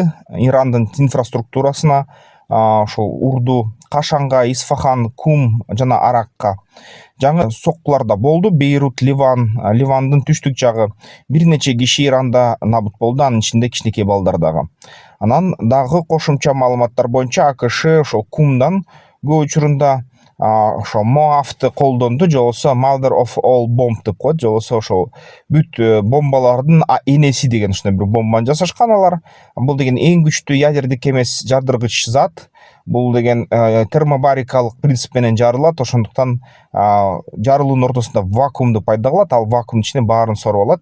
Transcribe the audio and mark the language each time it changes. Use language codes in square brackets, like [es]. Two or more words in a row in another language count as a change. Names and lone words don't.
[ky] Ирандын инфраструктурасына, ошол урду Кашанга, Исфахан, Кум жана Аракка жаңы соккулар да болду. Бейрут, Ливандын түштүк жагы бир нече киши Иранда набыт болду, анын ичинде кичинекей балдар дагы. Анан дагы кошумча маалыматтар боюнча АКШ ошол Кумдан көп учурунда ошо Моавты колдонду, жолосо [en] Mother of all bomb [ky] деп коет, жолосо ошол бүт бомбалардын энеси деген ушундай бир бомбаны жасашкан алар. Бул деген эң күчтүү ядердик эмес жардыргыч зат. Бул деген термобарикалык принцип менен жарылат, ошондуктан жарылуунун ортосунда вакуумду пайда кылат, ал вакуумдун ичине баарын соруп алат.